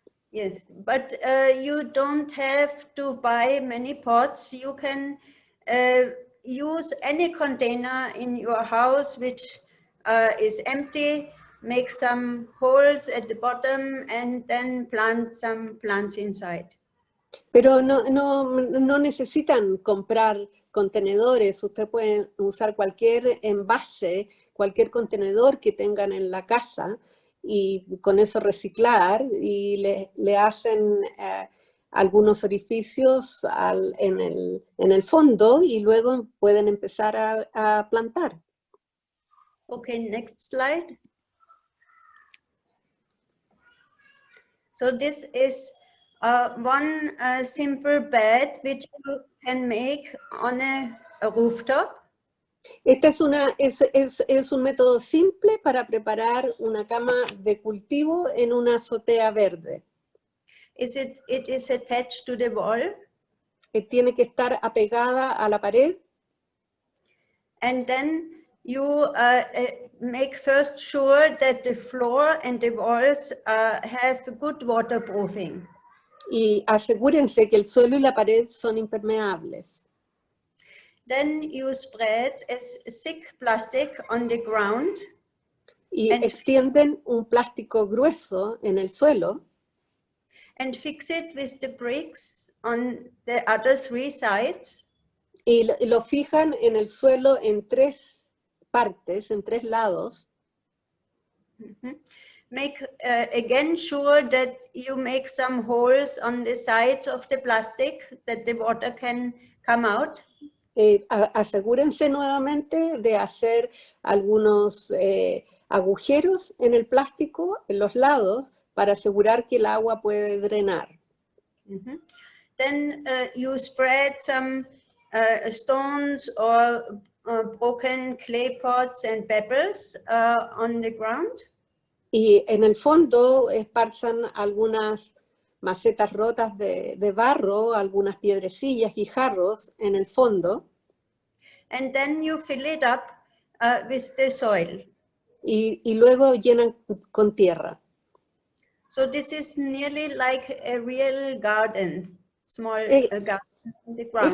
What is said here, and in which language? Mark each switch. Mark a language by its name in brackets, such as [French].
[English] Yes, but you don't have to buy many pots. You can use any container in your house which is empty, make some holes at the bottom, and then plant some plants inside. [Spanish] Pero no necesitan comprar contenedores. Usted puede usar cualquier envase, cualquier contenedor que tengan en la casa y con eso reciclar, y le hacen algunos orificios en el fondo y luego pueden empezar a plantar. [English] Okay, next slide. So this is one simple bed which you can make on a rooftop. [Spanish] Este es un método simple para preparar una cama de cultivo en una azotea verde. [English] It is attached to the wall. [Spanish] Tiene que estar apegada a la pared. [English] And then you make first sure that the floor and the walls have good waterproofing. [Spanish] Y asegúrense que el suelo y la pared son impermeables. [English] Then you spread a thick plastic on the ground. [Spanish] Y extienden un plástico grueso en el suelo. [English] And fix it with the bricks on the other three sides. [Spanish] Y lo fijan en el suelo en 3 partes, en 3 lados. Mm-hmm. [English] Make again sure that you make some holes on the sides of the plastic that the water can come out. [Spanish] Asegúrense nuevamente de hacer algunos agujeros en el plástico, en los lados, para asegurar que el agua puede drenar. Mm-hmm. [English] Then you spread some stones or broken clay pots and pebbles on the ground. [Spanish] Y en el fondo esparzan algunas macetas rotas de barro, algunas piedrecillas y jarros en el fondo. [English] And then you fill it up with the soil. [Spanish] Y luego llenan con tierra. [English] So this is nearly like a real garden, small garden on the ground.